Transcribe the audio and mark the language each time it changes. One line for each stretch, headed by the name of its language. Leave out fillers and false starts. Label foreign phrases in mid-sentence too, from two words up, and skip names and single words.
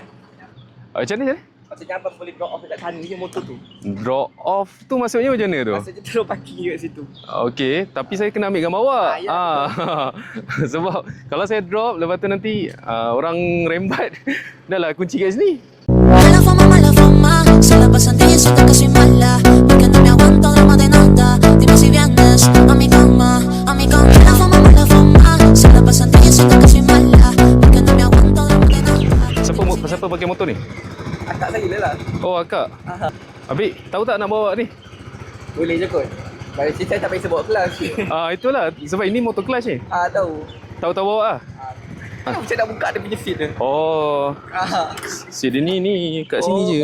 Malay: Macam mana? Maksudnya abang boleh
English: drop off
Malay: dekat sana je motor tu.
English: Drop off
Malay: tu maksudnya macam mana tu? Maksudnya terus parking kat situ. Okey, tapi saya kena ambil gambar awak. Ya. Sebab kalau saya drop, lepas tu nanti orang rembat, dah lah kunci kat sini.
Spanish: Mala fama, se la pasan diciendo que soy mala, porque no me aguanto drama de nada. Dime si vienes a mi cama, a mi cama. Mala fama, se la pasan diciendo que soy mala, porque no me aguanto drama de nada.
Malay: Siapa pakai motor ni? Akak saya lah. Oh, akak. Habis, tahu tak nak bawa ni? Boleh je kot. Bagi saya tak payah bawa kelas. Itulah, sebab ini motor kelas ni. Tahu. Tahu-tahu bawa lah. Macam nak buka dia punya seat dia. Oh, seat dia ni kat sini je.